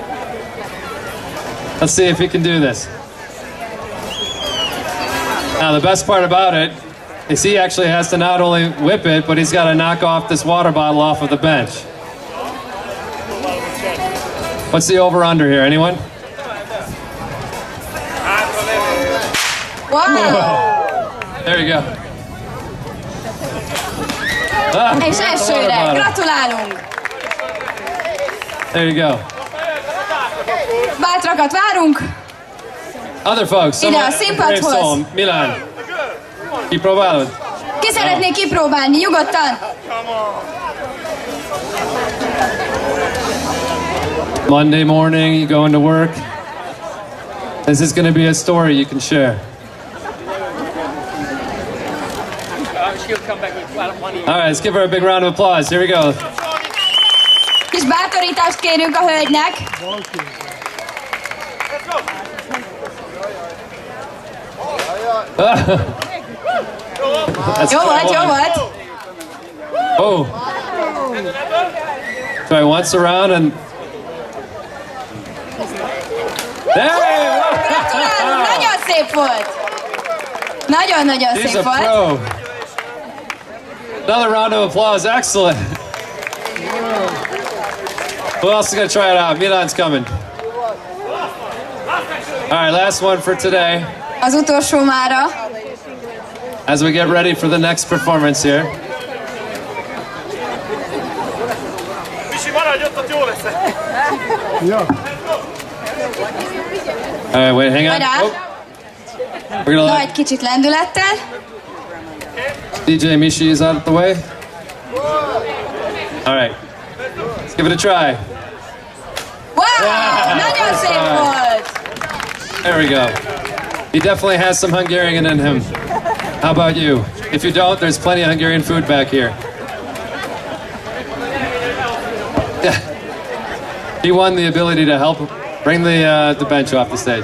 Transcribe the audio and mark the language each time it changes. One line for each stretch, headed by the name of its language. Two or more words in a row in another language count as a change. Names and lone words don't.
English: Let's see if he can do this. Now, the best part about it is he actually has to not only whip it, but he's got to knock off this water bottle off of the bench. What's the over-under here? Anyone? Wow! There you go.
Hungarian: És elsőre, gratulálunk!
English: There you go.
Hungarian: Bátrakat várunk!
English: Other folks.
Hungarian: Ide a színpadhoz. Milan. Kipróbálod? Ki szeretné kipróbálni? Nyugodtan!
English: Monday morning, you go into work. This is going to be a story you can share. All right, let's give her a big round of applause. Here we go.
Hungarian: Kis bátorítást kérünk a hölgynek. Jó volt, jó volt.
English: Oh. Try once around and...
Hungarian: Gratulálunk, nagyon szép volt. Nagyon-nagyon
English: He's
Hungarian: szép
English: a
Hungarian: volt.
English: pro. Another round of applause. Excellent. Who else is going to try it out? Milan's coming. All right, last one for today.
Hungarian: Az utolsó mára.
English: As we get ready for the next performance here. All right, wait, hang on.
Hungarian: Várjál.
English: We're gonna
Hungarian: Na,
English: let
Hungarian: egy kicsit lendülettel.
English: DJ Mishi is out of the way. All right, let's give it a try.
Hungarian: Wow! Nagyon szép volt!
English: There we go. He definitely has some Hungarian in him. How about you? If you don't, there's plenty of Hungarian food back here. Yeah. He won the ability to help bring the bench off the stage.